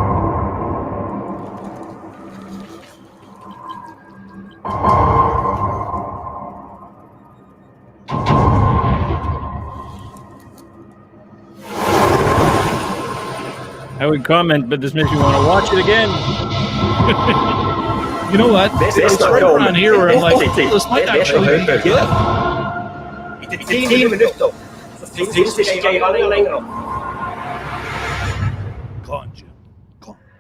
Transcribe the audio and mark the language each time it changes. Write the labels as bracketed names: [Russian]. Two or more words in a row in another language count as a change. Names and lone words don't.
[English] I would comment, but this makes me want to watch it again. You know what? It's right around here where I'm like, this might actually be good. [Norwegian] Etter 10 minutter så finnes det ikke Geiranger lenger. [English] Come on, Jim. Come on.